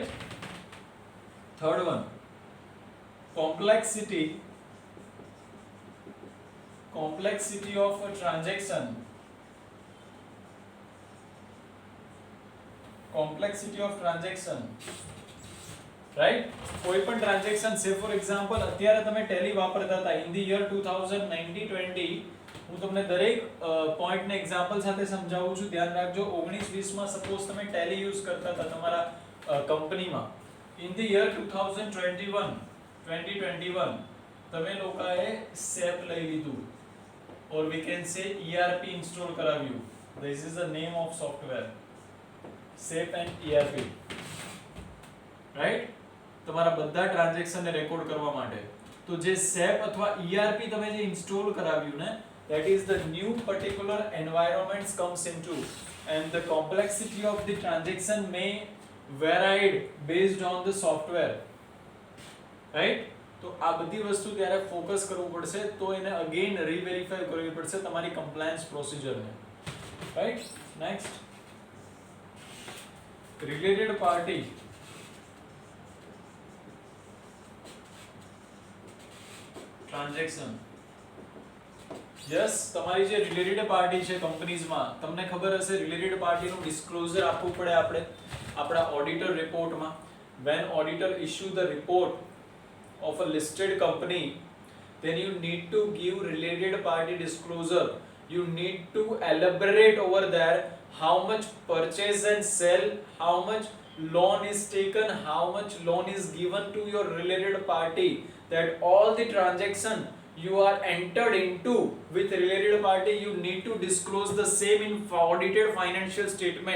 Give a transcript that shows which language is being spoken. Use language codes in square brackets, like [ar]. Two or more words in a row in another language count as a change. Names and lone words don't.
[en] Third one, complexity of a transaction. Right? [gu] કોઈ પણ ટ્રાન્ઝેક્શન [en] say for example [gu] અત્યારે તમે ટેલી વાપરતા હતા [en] in the year [gu] 2019-20 હું તમને દરેક પોઈન્ટને એક્ઝામ્પલ સાથે સમજાવું છું, ધ્યાન રાખજો. 19-20 માં સપોઝ તમે ટેલી યુઝ કરતા હતા તમારા કંપનીમાં [en] in the year [gu] 2021 તમે લોકોએ સેપ લઈ લીધું [en] or we can say ERP install [gu] કરાવ્યું. [en] This is the name of software, SAP and ERP, right? [gu] તમારા બધા ટ્રાન્ઝેક્શનને રેકોર્ડ કરવા માટે તો જે SAP અથવા ERP તમે જે ઇન્સ્ટોલ કરાવ્યું ને [en] that is the new particular environments comes into and the complexity of the transaction may varied based on the software, right? [gu] તો આ બધી વસ્તુ ત્યારે ફોકસ કરવું પડશે તો એને અગેન રીવેરીફાઈ કરવી પડશે તમારી [en] compliance procedure, [gu] રાઈટ? [en] next, related party. ટ્રાન્ઝેક્શન. [gu] યસ, તમારી જે [en] related party [gu] છે કંપનીઝમાં તમને ખબર હશે [en] related party disclosure [gu] આપવું પડે આપણે આપણા [en] auditor report. when auditor issue the report of a listed company, then you need to give related party disclosure. You need to elaborate over there how much purchase and sell, how much loan is taken, how much loan is given to your related party, that all the transaction you are entered into with related party, you need to disclose the same in audited financial statement.